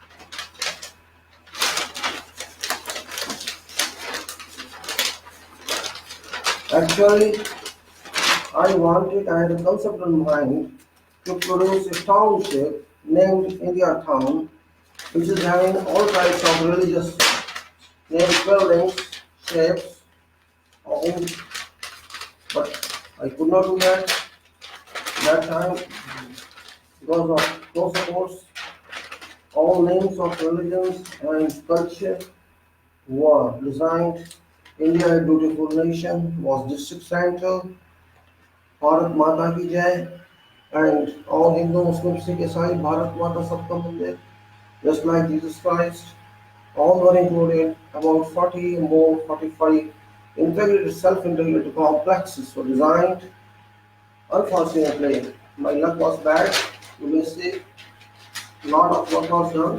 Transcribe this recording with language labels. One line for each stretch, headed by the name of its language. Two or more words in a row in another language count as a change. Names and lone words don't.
English: Actually, I had a concept in mind to produce a township named India Town, which is having all types of religious named buildings, shapes, but I could not do that time because of no supports. All names of religions and culture were designed. India, a beautiful nation, was district center.
Hindi: भारत माता की जय,
English: and all Hindu, Muslim, Sikh,
Hindi: ईसाई, भारत माता सबका मंदिर,
English: just like Jesus Christ. All were included. About 40 more, 45 integrated, self-integrated complexes were designed. Unfortunately, my luck was bad. You may say, lot of work was done.